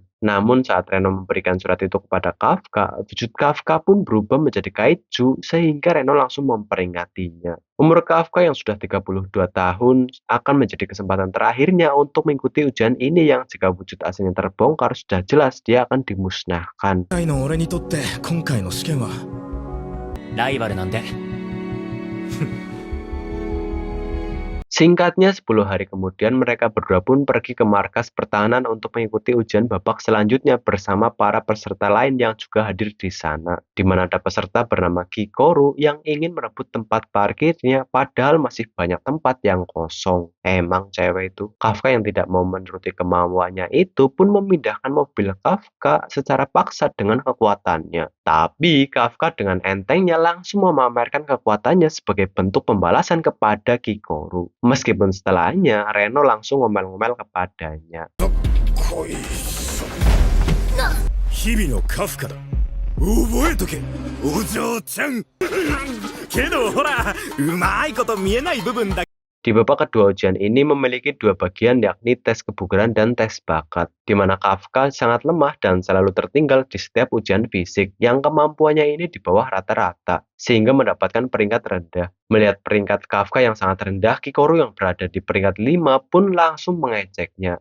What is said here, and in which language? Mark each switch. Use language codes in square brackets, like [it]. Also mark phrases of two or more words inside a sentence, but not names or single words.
[id] Namun saat Reno memberikan surat itu kepada Kafka, wujud Kafka pun berubah menjadi kaiju sehingga Reno langsung memperingatinya. Umur Kafka yang sudah 32 tahun akan menjadi kesempatan terakhirnya untuk mengikuti ujian ini yang jika wujud aslinya terbongkar sudah jelas dia akan dimusnahkan. [ja] の俺にとって今回の試験はライバルなんで [id] Singkatnya, 10 hari kemudian mereka berdua pun pergi ke markas pertahanan untuk mengikuti ujian babak selanjutnya bersama para peserta lain yang juga hadir di sana. Di mana ada peserta bernama Kikoru yang ingin merebut tempat parkirnya padahal masih banyak tempat yang kosong. Emang cewek itu. Kafka yang tidak mau menuruti kemauannya itu pun memindahkan mobil Kafka secara paksa dengan kekuatannya. Tapi Kafka dengan entengnya langsung memamerkan kekuatannya sebagai bentuk pembalasan kepada Kikoru. Meskipun setelahnya Reno langsung ngomel-ngomel kepadanya. [ja] 日々のカフカだ覚えとけお嬢ちゃんけどほらうまいこと見えない部分だ [id] Di babak kedua ujian ini memiliki dua bagian yakni tes kebugaran dan tes bakat, di mana Kafka sangat lemah dan selalu tertinggal di setiap ujian fisik yang kemampuannya ini di bawah rata-rata, sehingga mendapatkan peringkat rendah. Melihat peringkat Kafka yang sangat rendah, Kikoru yang berada di peringkat 5 pun langsung mengejeknya.